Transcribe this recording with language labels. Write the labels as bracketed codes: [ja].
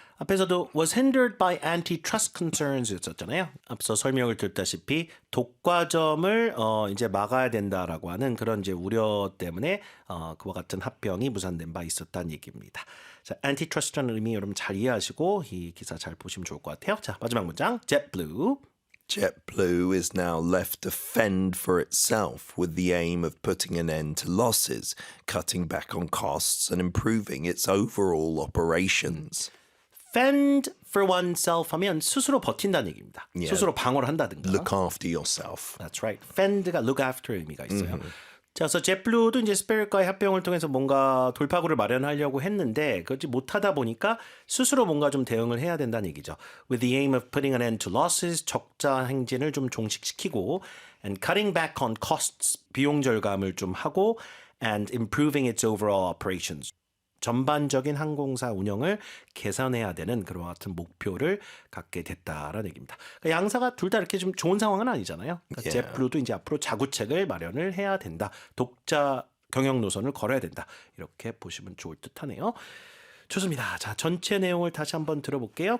[ko] 앞에서도 [en] was hindered by antitrust concerns [ko] 였었잖아요. 앞서 설명을 드렸다시피 독과점을 이제 막아야 된다라고 하는 그런 이제 우려 때문에 그와 같은 합병이 무산된 바 있었다는 얘기입니다. 자, antitrust라는 의미 여러분 잘 이해하시고 이 기사 잘 보시면 좋을 것 같아요. 자, 마지막 문장. JetBlue. [en] JetBlue is now left to fend for itself with the aim of putting an end to losses, cutting back on costs, and improving its overall operations. fend for oneself [ko] 하면 스스로 버틴다는 얘기입니다. [en] Yeah. [ko] 스스로 방어를 한다든가. [en] Look after yourself. That's right. [ko] fend가 [en] look after [ko] 의미가 있어요. 자, 그래서 jetblue도 이제 스피릿과의 합병을 통해서 뭔가 돌파구를 마련하려고 했는데 그렇지 못하다 보니까 스스로 뭔가 좀 대응을 해야 된다는 얘기죠. [en] With the aim of putting an end to losses, [ko] 적자 행진을 좀 종식시키고 [en] and cutting back on costs, [ko] 비용 절감을 좀 하고 [en] and improving its overall operations. [ko] 전반적인 항공사 운영을 개선해야 되는 그런 같은 목표를 갖게 됐다라는 얘기입니다. 그러니까 양사가 둘 다 이렇게 좀 좋은 상황은 아니잖아요. 그러니까 [en] Yeah. [ko] 제플루도 이제 앞으로 자구책을 마련을 해야 된다. 독자 경영 노선을 걸어야 된다. 이렇게 보시면 좋을 듯하네요. 좋습니다. 자, 전체 내용을 다시 한번 들어볼게요.